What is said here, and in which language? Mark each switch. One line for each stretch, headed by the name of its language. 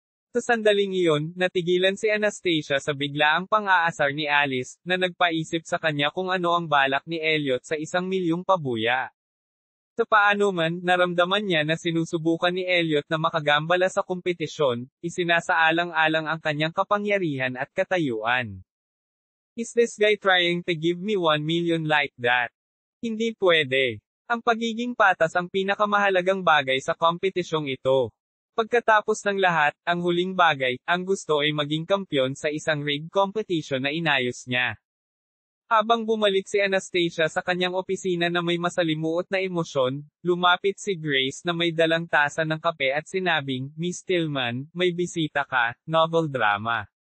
Filipino: Sa sandaling iyon, natigilan si Anastasia sa biglaang pang-aasar ni Alice, na nagpaisip sa kanya kung ano ang balak ni Elliot sa 1 milyong pabuya. Sa paano man, naramdaman niya na sinusubukan ni Elliot na makagambala sa kompetisyon, isinasaalang-alang ang kanyang kapangyarihan at katayuan.
English: Is this guy trying to give me 1 million like that?
Filipino: Hindi pwede. Ang pagiging patas ang pinakamahalagang bagay sa kompetisyong ito. Pagkatapos ng lahat, ang huling bagay, ang gusto ay maging kampyon sa isang
English: rigged competition
Filipino: na inayos niya. Habang bumalik si Anastasia sa kanyang opisina na may masalimuot na emosyon, lumapit si Grace na may dalang tasa ng kape at sinabing, Miss Tillman, may bisita ka,
English: novel drama.